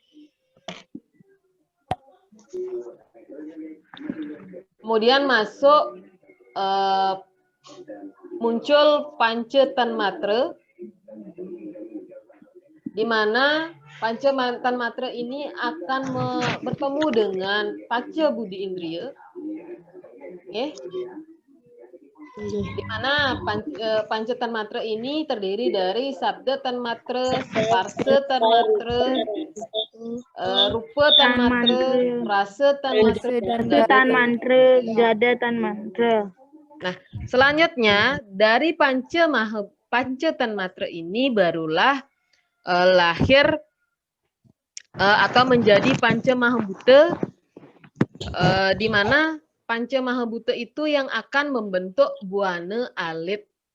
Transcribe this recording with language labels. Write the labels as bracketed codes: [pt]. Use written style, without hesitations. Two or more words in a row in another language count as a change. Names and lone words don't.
[id] kemudian masuk muncul Panca Tanmatra, di mana Panca Tanmatra ini akan bertemu dengan Panca Budi Indriya. Okay. Di mana Panca Tanmatra ini terdiri dari Sabda Tanmatra, Sparsa Tanmatra, Rupa Tanmatra, Rasa Tanmatra, Jada Tanmatra. Nah, selanjutnya dari Panca Tanmatra ini barulah lahir atau menjadi Panca Mahabhuta, di mana Panca Mahabhuta itu yang akan membentuk Buana Alit.